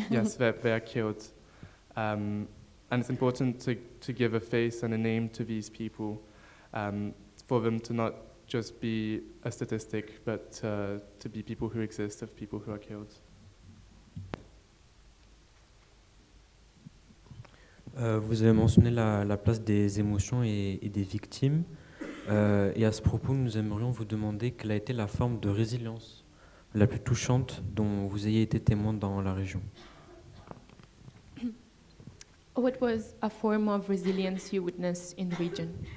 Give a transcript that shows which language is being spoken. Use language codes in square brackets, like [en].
[en] Yes, they are killed. And it's important to give a face and a name to these people, for them to not just be a statistic, but to be people who exist, of people who are killed. [fr] Vous avez mentionné la place des émotions et des victimes. Et à ce propos, nous aimerions vous demander quelle a été la forme de résilience la plus touchante dont vous ayez été témoin dans la région. [en] What was a form of resilience you witnessed in the region?